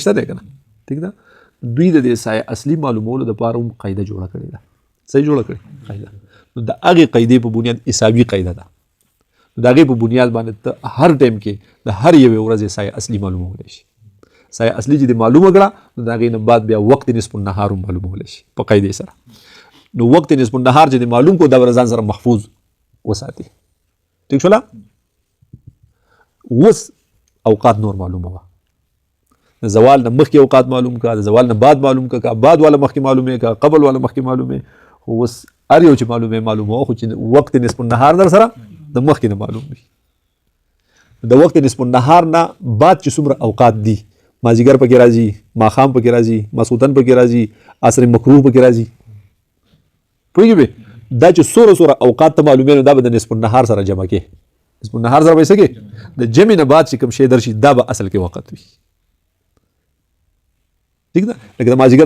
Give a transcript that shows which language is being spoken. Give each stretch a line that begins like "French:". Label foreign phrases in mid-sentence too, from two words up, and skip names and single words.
Pashto: شته دی که نه ټیک ده دوی د دې سایه اصلي معلومولو دپاره هم قاعده جوړه کړې ده صحیح جوړه کړې قاعده نو د هغې قاعدې په بنیاد حسابي قاعده ده نو د هغې په بنیاد باندې ته هر ټایم کې د هر یوې ورځې سایه اصلي معلومولی شي سایه اصلي چې دې معلومه کړه نو د هغې نه بعد بیا وقت نصف النهار هم معلومولی شي په قاعدې سره نو وقت نصف النهار چې دې معلوم کړو دا به ځان سره محفوظ وساتي ټیک شوله اوس اوقات نور معلومه وه د زوال نه مخکې اوقات معلوم کا د زوال نه بعد معلوم کا بعد والا مخکې معلومې کا قبل والا مخکې معلومې خو اوس هر یو چې معلومه خو چې وقت نصف النهار در سره د مخکې نه معلوم وي د وقت نصف النهار نه بعد چې څومره اوقات دي مازدیګر پکې راځي ماښام پکې راځي ماسخوتن پکې راځي عصر مکروه پکې راځي پوهېږې دا چې څوره اوقات ته معلومې نو دا به د نصف النهار سره جمع کې نصف النهار سره به یې څه کې د جمع نه بعد چې کوم شی درشي دا به اصل کې وخت وي ٹھیک ده لکه د مازدیګر